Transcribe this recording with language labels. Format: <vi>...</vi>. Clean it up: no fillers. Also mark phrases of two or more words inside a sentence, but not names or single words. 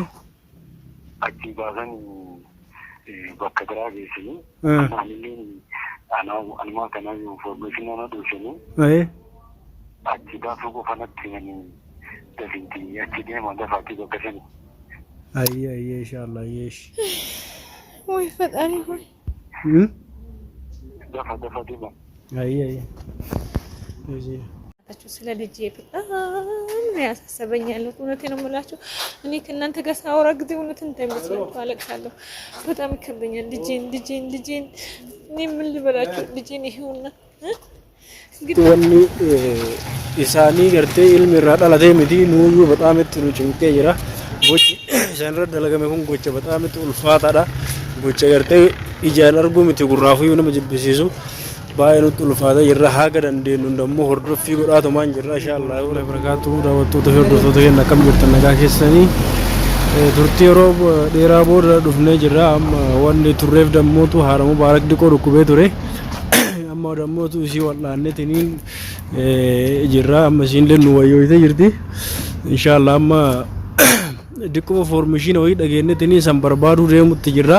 <om>Achi baasanii bakka biraa geessanii. Anillee anumaa kanaa information ana dhoofanii. Ayyee. Achi baasuu qofa natti himanii dafiitii achi deemaa dafaatii bakka sanii. Ayyee ayyee inshallah ayyee.</om> <am>ወይ ፈጣሪ ሆይ ደፋ deemaa. Ayyee ayyee. Ayyee. ስለ ልጄ በጣም ያሳሰበኝ ያለው እውነቴን ነው የምላችሁ። እኔ ከእናንተ ጋር ሳወራ ጊዜ እውነትን እንዳይመስላችሁ አለቅሳለሁ። በጣም ይከብደኛል። ልጄን እኔ ምን ልበላችሁ? ልጄን ይሄውና</am> <om>wanni isaanii gartee ilmi irraa dhalatee miti nuuyyuu በጣም itti nu cimqee jira. Gochi isaan irra dalagame kun gocha በጣም itti ulfaataadha. Gocha gartee ijaan arguu miti gurraafuyyuu nama jibbisiisu. Baay'ee nutti ulfaata jirra haga dandeenyu immoo hordoffii godhaatumaan jirra inshaallah wala barakaatu daawwattoota fi hordoftoota keenya akkam jirtan nagaa keessanii turtii yeroo dheeraa booda dhufnee jirra amma wanni turreef dammootu haara mubaarak diqoo dhukkubee ture amma dammootu isii wal'aanneetiniin jirra amma isiinillee nu wayyooyitee jirti inshaallah amma diqoo foormishiina wayii dhageenneetiniin san barbaaduu deemutti jirra.</om>